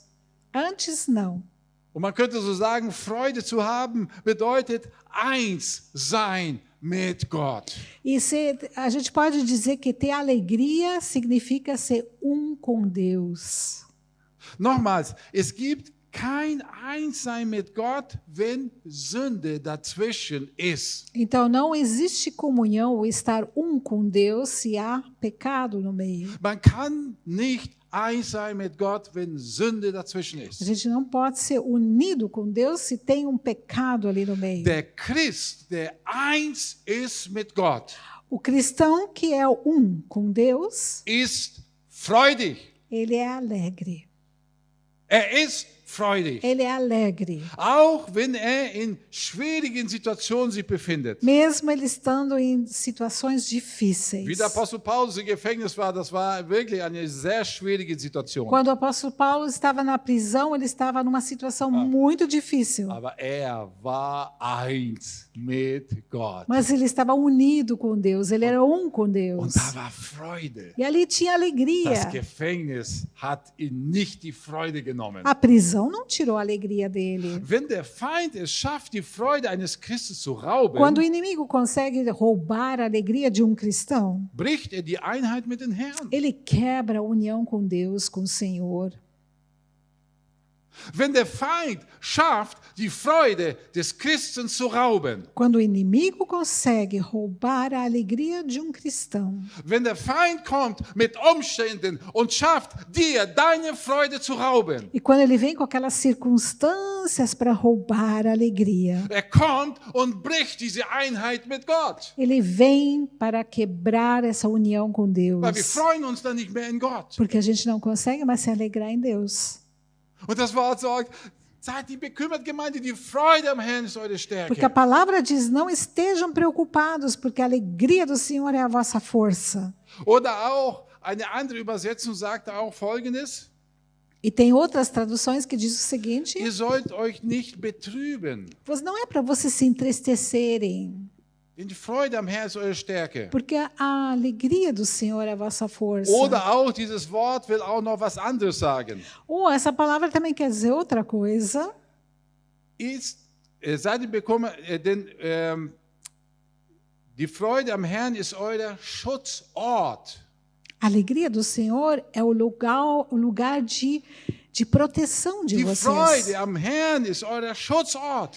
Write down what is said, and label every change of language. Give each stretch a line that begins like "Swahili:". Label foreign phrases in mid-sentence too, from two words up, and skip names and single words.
Portuguese: Antes, não.
German: Und man könnte so sagen, Freude zu haben bedeutet eins sein mit Gott.
Portuguese: E a gente pode dizer que ter alegria significa ser um com Deus.
German: Nochmals, es gibt kein Einssein mit Gott, wenn Sünde dazwischen ist.
Portuguese: Então, não existe comunhão ou estar um com Deus se há pecado no meio.
German: Man kann nicht eins sein mit Gott, wenn Sünde dazwischen
Portuguese: A
German: ist.
Portuguese: gente não pode ser unido com Deus se tem um pecado ali no meio.
German: Der Christ, der eins ist mit Gott,
Portuguese: O cristão que é um com Deus,
German: ist freudig.
Portuguese: ele é alegre.
German: Er ist freudig.
Portuguese: Ele é alegre.
German: Auch wenn er in schwierigen Situationen sich befindet.
Portuguese: Mesmo ele estando em situações difíceis.
German: Wie der Apostel Paulus im Gefängnis war, das war wirklich eine sehr schwierige Situation.
Portuguese: Quando o apóstolo Paulo estava na prisão, ele estava numa situação muito difícil.
German: Aber er war eins mit Gott.
Portuguese: Mas ele estava unido com Deus, ele era um com Deus.
German: Und da war Freude.
Portuguese: E ali tinha alegria.
German: Das Gefängnis hat ihn nicht die Freude genommen.
Portuguese: A prisão não tirou a alegria dele.
German: Wenn der Feind es schafft, die Freude eines Christen zu rauben,
Portuguese: Quando o inimigo consegue roubar a alegria de um cristão,
German: bricht er die Einheit mit dem Herrn.
Portuguese: ele quebra a união com Deus, com o Senhor.
German: Wenn der Feind schafft, die Freude des Christen zu rauben.
Portuguese: Quando o inimigo consegue roubar a alegria de um cristão.
German: Wenn der Feind kommt mit Umständen und schafft, dir deine Freude zu rauben.
Portuguese: E quando ele vem com aquelas circunstâncias para roubar a alegria.
German: Kommt und bricht diese Einheit mit Gott.
Portuguese: Ele vem para quebrar essa união com Deus.
German: Weil wir freuen uns dann nicht mehr in Gott.
Portuguese: Porque a gente não consegue mais se alegrar em Deus.
German: Und das Wort sagt, seid die bekümmert Gemeinde, die Freude am Herrn ist eure Stärke.
Portuguese: Porque a palavra diz, não estejam preocupados, porque a alegria do Senhor é a vossa força.
German: Oder auch, eine andere Übersetzung sagt auch Folgendes.
Portuguese: E tem outras traduções que diz o seguinte,
German: Ihr sollt euch nicht betrüben.
Portuguese: não é para vocês se entristecerem,
German: Denn die Freude am Herrn ist eure Stärke.
Portuguese: porque a alegria do Senhor é a vossa força.
German: Oder auch, dieses Wort will auch noch was anderes sagen.
Portuguese: Ou essa palavra também quer dizer outra coisa.
German: Seid ihr bekommen, denn die Freude am Herrn ist euer Schutzort.
Portuguese: A alegria do Senhor é o lugar de proteção de
German: Die
Portuguese: vocês.
German: Freude am Herrn ist euer Schutzort.